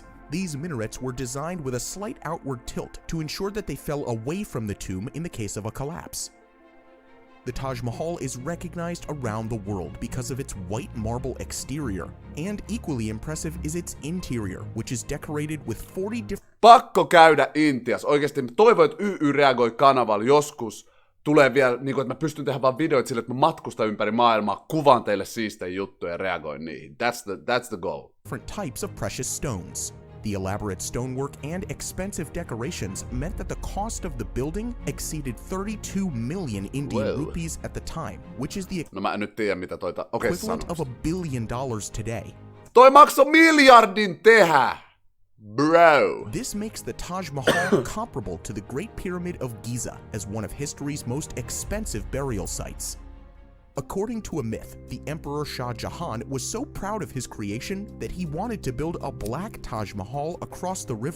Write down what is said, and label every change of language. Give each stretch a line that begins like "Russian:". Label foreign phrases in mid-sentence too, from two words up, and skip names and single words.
English: These minarets were designed with a slight outward tilt to ensure that they fell away from the tomb in the case of a collapse. The Taj Mahal is recognized around the world because of its white marble exterior, and equally impressive is its interior, which is decorated with 40 different...
Finnish: Pakko käydä Intias. Oikeesti mä toivon, että YY reagoi kanavalla joskus. Tulee vielä, että mä pystyn tehdä vaan videoita sille, että mä matkustan ympäri maailmaa, kuvaan teille siistejä juttuja ja reagoin niihin.
English: That's the goal. Different types of precious stones. The elaborate stonework and expensive decorations meant that the cost of the building exceeded 32 million Indian rupees at the time, which is the
Finnish: no mä en nyt tiedä, mitä
English: equivalent of $1 billion today.
Finnish: Toi maksoi miljardin tehdä!
English: Bro! This makes the Taj Mahal comparable to the Great Pyramid of Giza as one of history's most expensive burial sites. According to a myth, the Emperor Shah Jahan was so proud of his creation that he wanted to build a black Taj Mahal across the river.